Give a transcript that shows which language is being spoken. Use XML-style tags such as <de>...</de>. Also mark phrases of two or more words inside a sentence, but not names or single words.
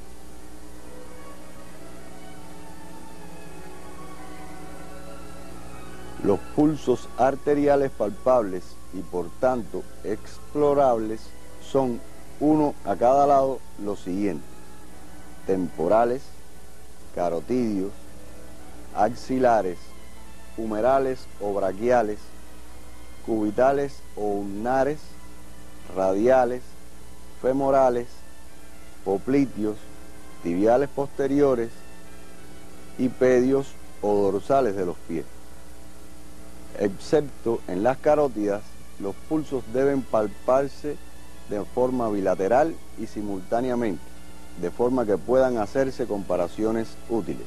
<es>Los pulsos arteriales palpables y por tanto explorables son uno a cada lado los siguientes: temporales, carotidios, axilares, humerales o braquiales, cubitales o ulnares, radiales, femorales, popliteos, tibiales posteriores y pedios o dorsales de los pies. Excepto en las carótidas, los pulsos deben palparse de forma bilateral y simultáneamente, de forma que puedan hacerse comparaciones útiles.</es>